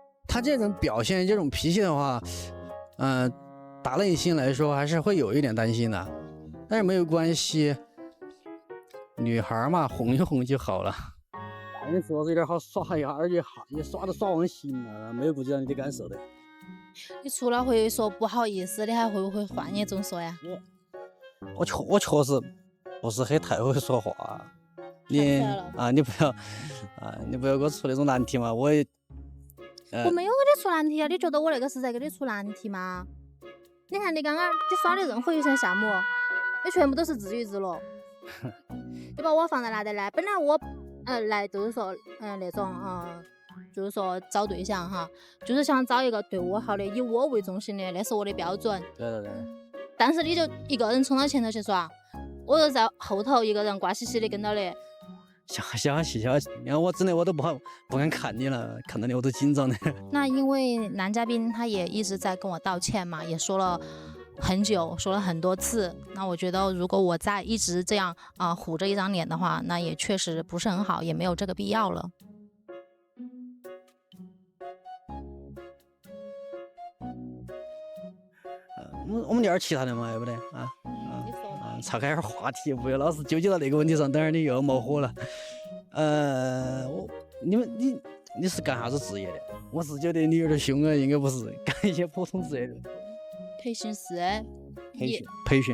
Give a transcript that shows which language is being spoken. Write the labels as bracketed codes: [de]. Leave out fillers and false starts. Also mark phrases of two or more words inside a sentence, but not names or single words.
[zh] 他这種表現这种脾气的话，打内心来說還是會有一點擔心的，但是沒有關係，女孩嘛，哄一哄就好了。你說是有點好耍一下，而且也耍得耍忘形了，沒有顧及到你的感受的。你除了會說不好意思，你還會不會換一種說呀？我確實不是太會說話。你不要給我出那種難題嘛，我沒有給你出難題啊，你覺得我那個是在給你出難題嗎？你看你剛剛你耍的任何一項項目，你全部都是自娛自樂。你把我放在哪裡來？本來我來就是說那種就是說找對象哈，就是想找一個對我好的，以我為中心的，那是我的標準。對。但是你就一個人衝到前頭去耍，我就在後頭一個人瓜兮兮的跟到你。小氣，然後我真的我都不敢看你了，看到你我都緊張的。那因為男嘉賓他也一直在跟我道歉嘛，也說了很久，說了很多次。那我覺得如果我再一直這樣虎着一張臉的話，那也確實不是很好，也沒有這個必要了。我們聊點其他的嘛，對不對岔開點話題，不要老是糾結到那個問題上，等會兒你又要冒火了。你是幹啥子職業的？我是覺得你有點兇啊，應該不是幹一些普通職業的。培訓師。培訓